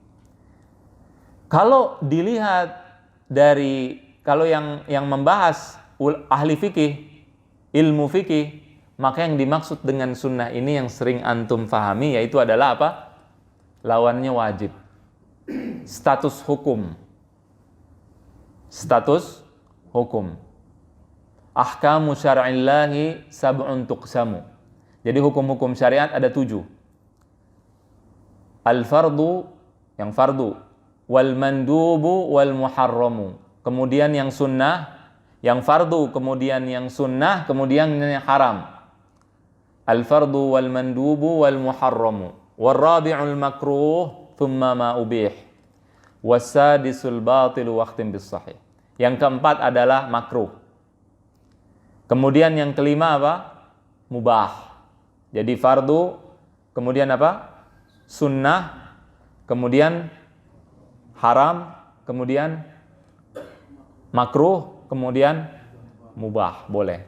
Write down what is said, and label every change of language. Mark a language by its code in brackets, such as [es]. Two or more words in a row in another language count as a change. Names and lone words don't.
[id] Kalau dilihat dari, kalau yang membahas ahli fikih, ilmu fikih, maka yang dimaksud dengan sunnah ini yang sering antum fahami yaitu adalah apa? Lawannya wajib. Status hukum. Status hukum. [ar] أحكام شرع الله سبع تقسم. [id] Jadi hukum-hukum syariat ada 7. Al-fardu, yang fardu, [ar] والمندوب والمحرم. [id] Kemudian yang sunnah, yang fardu, kemudian yang sunnah, kemudian yang haram. [ar] الفرض والمندوب والمحرم. والرابع المكروه ثم المباح. والسادس الباطل واختتم بالصحيح. [id] Yang keempat adalah makruh. Kemudian yang kelima apa? Mubah. Jadi fardu, kemudian apa? Sunnah, kemudian haram, kemudian makruh, kemudian mubah, boleh.